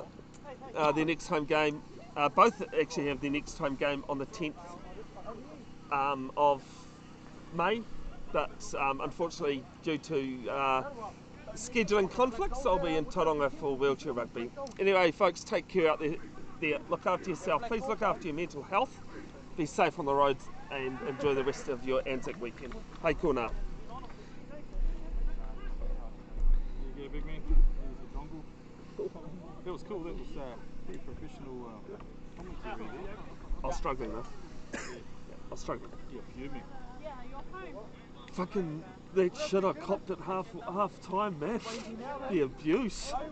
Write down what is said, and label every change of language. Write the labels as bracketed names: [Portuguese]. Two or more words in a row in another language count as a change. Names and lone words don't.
[English] Their next home game, both actually have their next home game on the 10th of May, but unfortunately due to scheduling conflicts, I'll be in Tauranga for wheelchair rugby. Anyway, folks, take care out there. Look after yourself. Please look after your mental health. Be safe on the roads and enjoy the rest of your Anzac weekend. [Māori] Hei kona. [English] That was cool. That was pretty professional commentary there. I was struggling though. I was struggling. Yeah, fuming. Fucking that shit I copped at half time, man. The abuse.